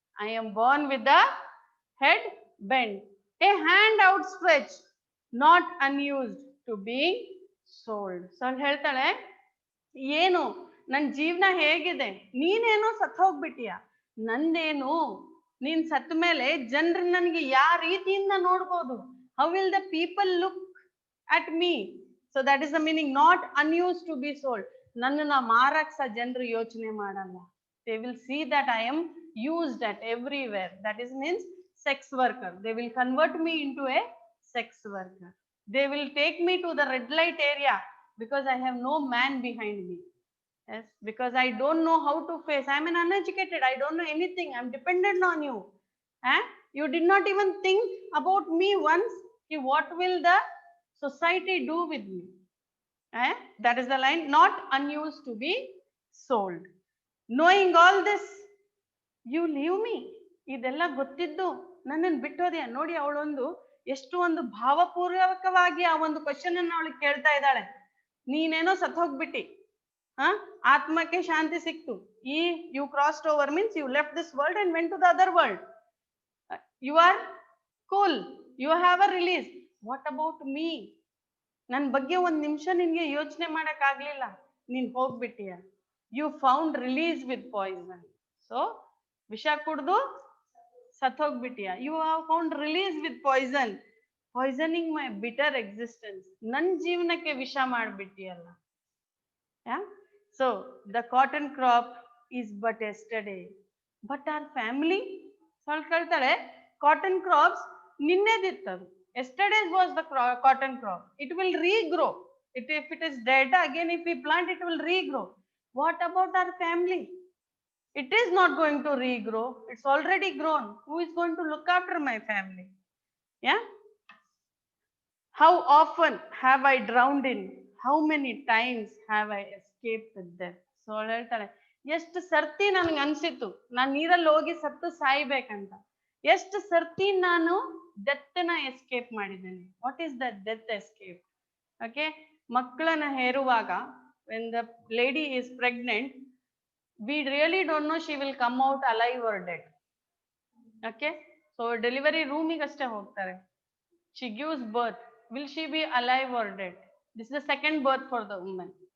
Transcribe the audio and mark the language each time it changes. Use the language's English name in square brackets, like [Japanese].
[English] I am born with the head bend, a hand out stretch, not unused to being sold. [Kannada] So ಹೇಳ್ತಾಳೆ, ಏನು ನನ್ ಜೀವನ ಹೇಗಿದೆ, ನೀನೇನೋ ಸತ್ ಹೋಗ್ಬಿಟ್ಟಿಯ, ನಂದೇನು, ನೀನ್ ಸತ್ತ ಮೇಲೆ ಜನರು ನನ್ಗೆ ಯಾವ ರೀತಿಯಿಂದ ನೋಡ್ಬೋದು? [English] How will the people look at me? So that is the meaning, not unused to be sold. [Kannada] ನನ್ನನ್ನ ಮಾರಕ್ ಸಹ ಜನರು ಯೋಚನೆ ಮಾಡಲ್ಲ. [English] They will see that I am used at everywhere. That is means sex worker. They will convert me into a sex worker. They will take me to the red light area because I have no man behind me. Yes, because I don't know how to face. I am an uneducated. I don't know anything. I am dependent on you. You did not even think about me once. What will the society do with me? That is the line, not unused to be sold. Knowing all this, you leave me. [Kannada] ಇದೆಲ್ಲ ಗೊತ್ತಿದ್ದು ನನ್ನನ್ನು ಬಿಟ್ಟೋದೆಯಾ? ನೋಡಿ, ಅವಳೊಂದು ಎಷ್ಟು ಒಂದು ಭಾವಪೂರ್ವಕವಾಗಿ ಆ ಒಂದು question ಅನ್ನು ಅವಳಿಗೆ ಕೇಳ್ತಾ ಇದ್ದಾಳೆ. ನೀನೇನೋ ಸತ್ ಹೋಗ್ಬಿಟ್ಟಿ, ಆತ್ಮಕ್ಕೆ ಶಾಂತಿ ಸಿಕ್ತು, [English] You crossed over means you left this world and went to the other world. You are cool, you have a release. What about me? [Kannada] ನನ್ ಬಗ್ಗೆ ಒಂದ್ ನಿಮಿಷ ನಿನ್ಗೆ ಯೋಚನೆ ಮಾಡಕ್ ಆಗ್ಲಿಲ್ಲ, ನೀನ್ ಹೋಗ್ಬಿಟ್ಟಿಯ. [English] You found release with poison. So [Kannada] ವಿಷ ಕುಡ್ದು ಸತ್ ಹೋಗ್ಬಿಟ್ಟಿಯ. [English] You have found release with poison, poisoning my bitter existence. [Kannada] ನನ್ ಜೀವನಕ್ಕೆ ವಿಷ ಮಾಡ್ಬಿಟ್ಟಿಯಲ್ಲ. [English] So the cotton crop is but yesterday but our family. [Kannada] ಸ್ವಲ್ಪ ಕೇಳ್ತಾಳೆ, cotton crops ನಿನ್ನೆದಿತ್ತದು. [English] Yesterday's was the cotton crop. It will regrow. If it is dead, again if we plant, it will regrow. What about our family? It is not going to regrow. It's already grown. Who is going to look after my family? Yeah. How often have I drowned in? How many times have I escaped with death? So ಹೇಳ್ತಾಳೆ, [Kannada] ಎಷ್ಟು ಸರ್ತಿ ನನ್ಗೆ ಅನ್ಸಿತ್ತು ನಾನ್ ನೀರಲ್ಲಿ ಹೋಗಿ ಸತ್ತು ಸಾಯ್ಬೇಕಂತ. ಎಷ್ಟು ಸರ್ತಿ ನಾನು ಡೆತ್ ನ ಎಸ್ಕೇಪ್ ಮಾಡಿದ್ದೇನೆ. [English] What is the death escape? Okay, [Kannada] ಮಕ್ಕಳನ್ನ ಹೇರುವಾಗ [English] when the lady is pregnant, we really don't know she will come out alive or dead. Okay, so delivery room [Kannada] ಗೆ ಅಷ್ಟೇ ಹೋಗ್ತಾರೆ. [English] She gives birth. Will she be alive or dead? This is the second birth for the woman.